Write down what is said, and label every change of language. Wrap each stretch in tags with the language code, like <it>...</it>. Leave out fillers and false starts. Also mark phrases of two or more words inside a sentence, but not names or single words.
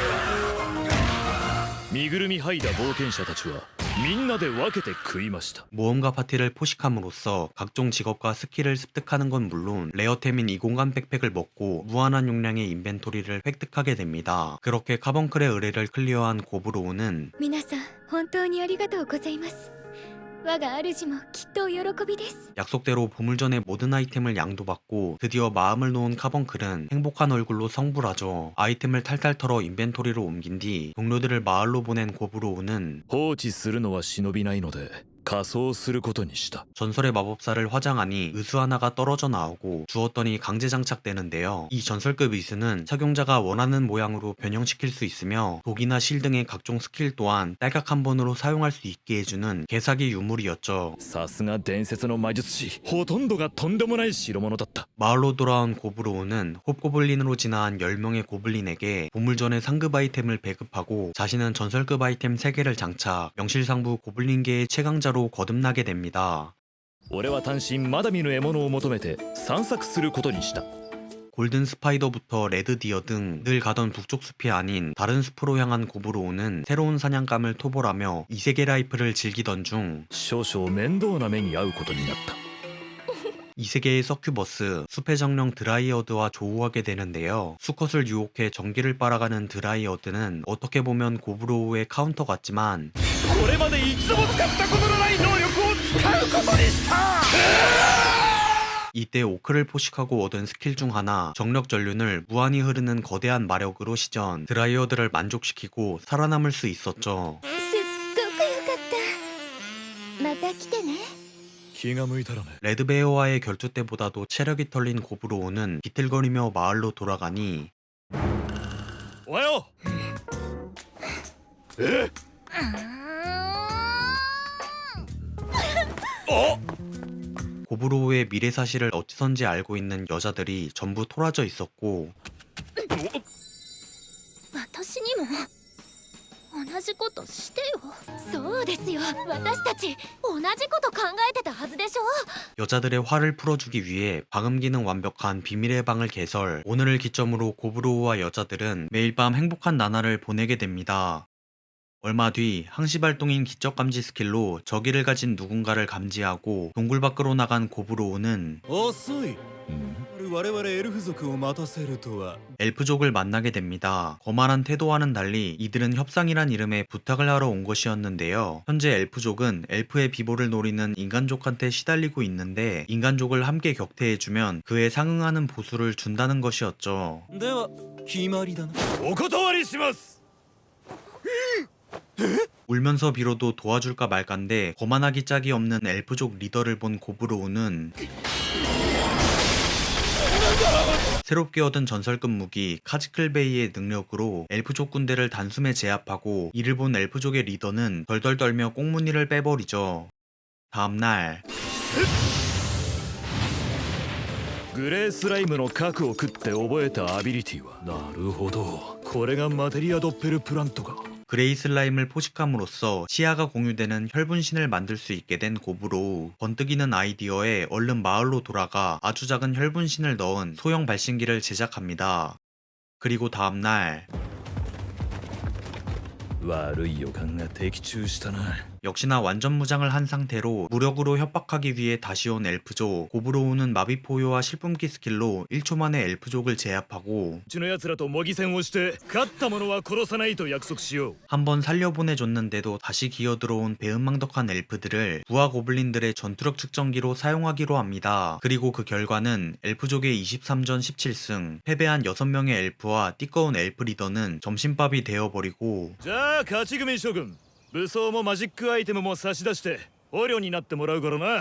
<ja>身ぐるみ剥いだ冒険者たちはみんなで分けて食いました。</ja> <ko>모험가 파티를 포식함으로써 각종 직업과 스킬을 습득하는 건 물론 레어템인 이공간 백팩을 먹고 무한한 용량의 인벤토리를 획득하게 됩니다. 그렇게 카벙클의 의뢰를 클리어한 고브로우는</ko> <ja>皆さん本当にありがとうございます。我が主もきっとお喜びです。</ja> <ko>약속대로 보물전의 모든 아이템을 양도받고 드디어 마음을 놓은 카벙클은 행복한 얼굴로 성불하죠. 아이템을 탈탈 털어 인벤토리로 옮긴 뒤 동료들을 마을로 보낸 고브로우는</ko> <ja>放置するのは忍びないので仮装することにした。</ja> <ko>전설의 마법사를 화장하니 의수 하나가 떨어져 나오고 주었더니 강제 장착되는데요. 이 전설급 의수는 착용자가 원하는 모양으로 변형시킬 수 있으며 독이나 실 등의 각종 스킬 또한 딸각 한 번으로 사용할 수 있게 해주는 개사기 유물이었죠.</ko> <ja>さすが伝説の魔術師。ほとんどがとんでもない代物だった。</ja> <ko>마을로 돌아온 고브로우는 홉고블린으로 진화한 10명의 고블린에게 보물전의 상급 아이템을 배급하고 자신은 전설급 아이템 3개를 장착, 명실상부 고블린계의 최강자로 거듭나게 됩니다.</ko> <ja>俺は単身まだ見ぬ獲物を求めて散策することにした。</ja> <ko>골든 스파이더부터 레드 디어 등 늘 가던 북쪽 숲이 아닌 다른 숲으로 향한 고브로우는 새로운 사냥감을 토벌하며 이세계 라이프를 즐기던 중</ko> <ja>少々面倒な目に遭うことになった。</ja> <ko>이세계의 서큐버스, 숲의 정령 드라이어드와 조우하게 되는데요. 수컷을 유혹해 전기를 빨아가는 드라이어드는 어떻게 보면 고브로우의 카운터 같지만</ko> <ja>これまで一度も使ったことのない能力を使うことにした。</ja> <ko>이때 오크를 포식하고 얻은 스킬 중 하나 정력 전륜을 무한히 흐르는 거대한 마력으로 시전 드라이어드를 만족시키고 살아남을 수 있었죠.</ko> <ja>すっごくよかった。また来てね。気が向いたらね。</ja> <ko>레드베어와의 결투 때보다도 체력이 털린 고브로우는 비틀거리며 마을로 돌아가니</ko> <ja>おはよう。え？</ja> <ko>고브로우의 미래 사실을 어찌선지 알고 있는 여자들이 전부 토라져 있었고</ko> <ja>私にも同じことしてよ。そうですよ。私たち同じこと考えてたはずでしょ。</ja> <ko>여자들의 화를 풀어주기 위해 방음 기능 완벽한 비밀의 방을 개설. 오늘을 기점으로 고브로우와 여자들은 매일 밤 행복한 나날을 보내게 됩니다. 얼마 뒤 항시 발동인 기적 감지 스킬로 적의를 가진 누군가를 감지하고 동굴 밖으로 나간 고브로우는</ko> <ja>遅い我々エルフ族を待たせるとは</ja> <ko>엘프족을 만나게 됩니다. 거만한 태도와는 달리 이들은 협상이란 이름의 부탁을 하러 온 것이었는데요. 현재 엘프족은 엘프의 비보를 노리는 인간족한테 시달리고 있는데 인간족을 함께 격퇴해주면 그에 상응하는 보수를 준다는 것이었죠.</ko> <ja>では決まりだなお断りします。</ja> <ko>울면서 빌어도 도와줄까 말까인데 거만하기 짝이 없는 엘프족 리더를 본 고브로우는 새롭게 얻은 전설급 무기 카지클베이의 능력으로 엘프족 군대를 단숨에 제압하고 이를 본 엘프족의 리더는 덜덜 떨며 꽁무니를 빼버리죠. 다음날</ko> <ja>グレースライムの核を食って覚えたアビリティはなるほどこれがマテリアドッペルプラントか</ja> <ko>그레이 슬라임을 포식함으로써 시야가 공유되는 혈분신을 만들 수 있게 된 고브로우. 번뜩이는 아이디어에 얼른 마을로 돌아가 아주 작은 혈분신을 넣은 소형 발신기를 제작합니다. 그리고 다음날</ko> <ja>悪い予感が的中したな</ja> <ko>역시나 완전 무장을 한 상태로 무력으로 협박하기 위해 다시 온 엘프족. 고브로우는 마비포효와 실품기 스킬로 1초 만에 엘프족을 제압하고</ko> <ja>うちの奴らと模擬戦をして勝った者は殺さないと約束しよう</ja> <ko>한번 살려보내줬는데도 다시 기어들어온 배은망덕한 엘프들을 부하 고블린들의 전투력 측정기로 사용하기로 합니다. 그리고 그 결과는 엘프족의 23전 17승, 패배한 6명의 엘프와 띠꺼운 엘프 리더는 점심밥이 되어버리고</ko> <ja>じゃあ勝ち組諸君武装もマジックアイテムも差し出して捕虜になってもらうからな</ja>